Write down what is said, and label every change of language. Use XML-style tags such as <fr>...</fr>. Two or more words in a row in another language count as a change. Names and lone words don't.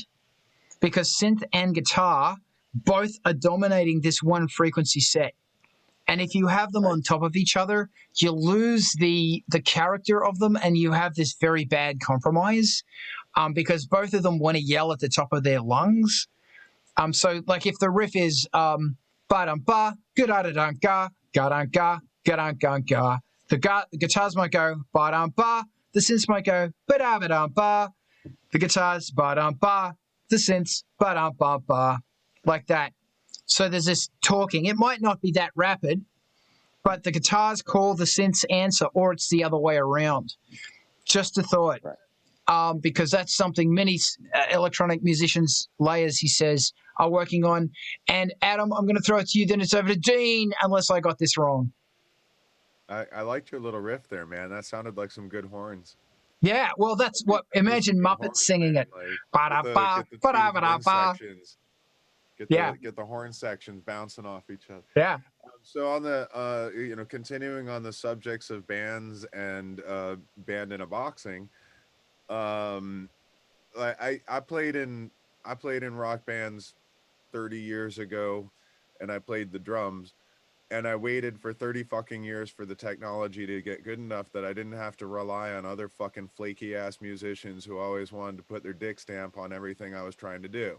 <en>Because synth and guitar both are dominating this one frequency set. And if you have them on top of each other, you lose the character of them and you have this very bad compromise because both of them want to yell at the top of their lungs. So, like, if the riff is ba-dum-ba, ga-da-da-dum-ga, ga-dum-ga, ga-dum-ga-ga, the guitars might go ba-dum-ba, the synths might go ba-da-ba-dum-ba, the guitars ba-dum-ba, the synths ba-dum-ba-ba, like that. So there's this talking. It might not be that rapid, but the guitars call, the synths answer, or it's the other way around. Just a thought. Right. Because that's something many electronic musicians, layers, he says, are working on. And Adam, I'm going to throw it to you, then it's over to Dean, unless I got this wrong. I liked your little riff there, man. That sounded like some good horns. Yeah, well, that's what, imagine Muppets horns, singing man. it. Like, Ba-da-ba, get the two horn ba-da-ba-da-ba. sections. Yeah. Get the horn sections bouncing off each other. Yeah. So on the continuing on the subjects of bands and band in a boxing, I played in rock bands 30 years ago, and I played the drums, and I waited for 30 fucking years for the technology to get good enough that I didn't have to rely on other fucking flaky ass musicians who always wanted to put their dick stamp on everything I was trying to do.</en>